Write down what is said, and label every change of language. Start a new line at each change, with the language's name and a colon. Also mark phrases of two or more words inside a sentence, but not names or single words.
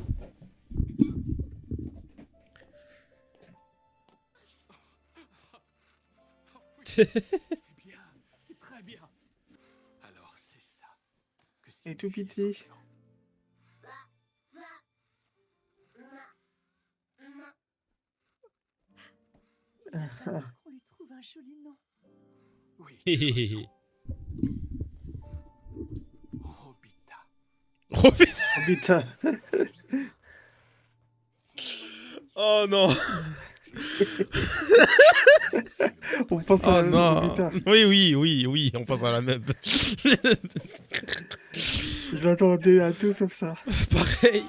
French: C'est bien, c'est très bien. Alors c'est ça que Et tout petit. On lui trouve un joli nom. Oui. Hé hé hé hé. Robita. Robita. Robita. Oh non. On pense à Oh la non. Robita. Oui, on pense à la même. Je m'attendais à tout sauf ça. Pareil.